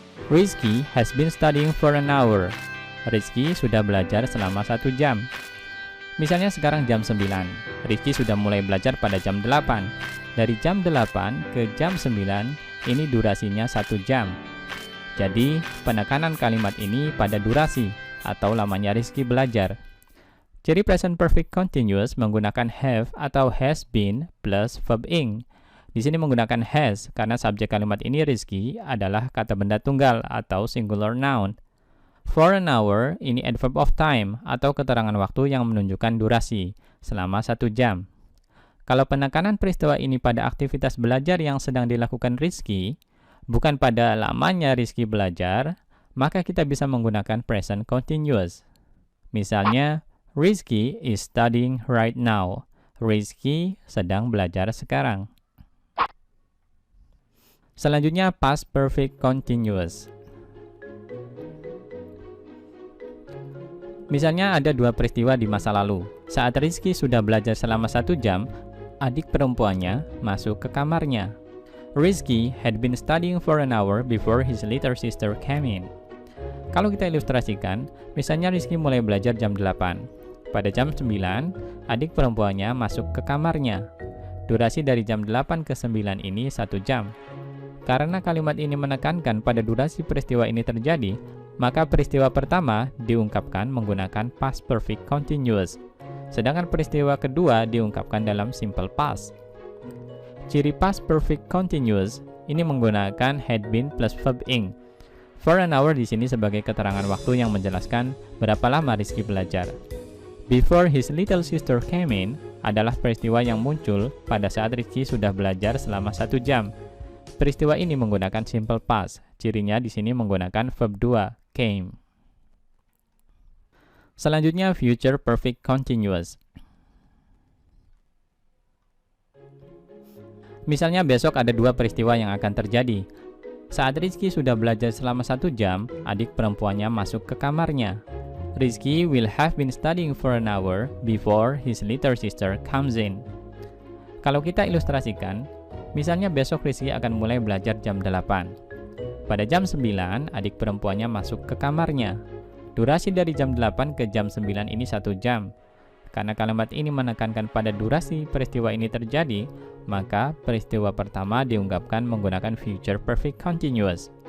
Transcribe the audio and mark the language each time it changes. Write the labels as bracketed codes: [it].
[en] Rizky has been studying for an hour. [id] Rizky sudah belajar selama 1 jam. Misalnya sekarang jam 9. Rizky sudah mulai belajar pada jam 8. Dari jam 8 ke jam 9, ini durasinya 1 jam. Jadi, penekanan kalimat ini pada durasi atau lamanya Rizky belajar. Ciri present perfect continuous menggunakan have atau has been plus verb ing. Di sini menggunakan has karena subjek kalimat ini Rizky adalah kata benda tunggal atau singular noun. [en] For an hour [id] ini adverb of time atau keterangan waktu yang menunjukkan durasi selama 1 jam. Kalau penekanan peristiwa ini pada aktivitas belajar yang sedang dilakukan Rizky, bukan pada lamanya Rizky belajar, maka kita bisa menggunakan present continuous. [en] Misalnya, Rizky is studying right now. [id] Rizky sedang belajar sekarang. Selanjutnya past perfect continuous. Misalnya ada dua peristiwa di masa lalu. Saat Rizky sudah belajar selama 1 jam, adik perempuannya masuk ke kamarnya. [en] Rizky had been studying for an hour before his little sister came in. [id] Kalau kita ilustrasikan, misalnya Rizky mulai belajar jam 8. Pada jam 9, adik perempuannya masuk ke kamarnya. Durasi dari jam 8 ke 9 ini 1 jam. Karena kalimat ini menekankan pada durasi peristiwa ini terjadi, maka peristiwa pertama diungkapkan menggunakan past perfect continuous. Sedangkan peristiwa kedua diungkapkan dalam simple past. Ciri past perfect continuous ini menggunakan had been plus verb ing. [en] For an hour [id] di sini sebagai keterangan waktu yang menjelaskan berapa lama Rizky belajar. [en] Before his little sister came in [id] adalah peristiwa yang muncul pada saat Rizky sudah belajar selama 1 jam. Peristiwa ini menggunakan simple past. Cirinya di sini menggunakan verb 2, came. Selanjutnya future perfect continuous. Misalnya besok ada dua peristiwa yang akan terjadi. Saat Rizky sudah belajar selama 1 jam, adik perempuannya masuk ke kamarnya. [en] Rizky will have been studying for an hour before his little sister comes in. [id] Kalau kita ilustrasikan, misalnya besok Rizky akan mulai belajar jam 8. Pada jam 9, adik perempuannya masuk ke kamarnya. Durasi dari jam 8 ke jam 9 ini 1 jam. Karena kalimat ini menekankan pada durasi peristiwa ini terjadi, maka peristiwa pertama diungkapkan menggunakan future perfect continuous.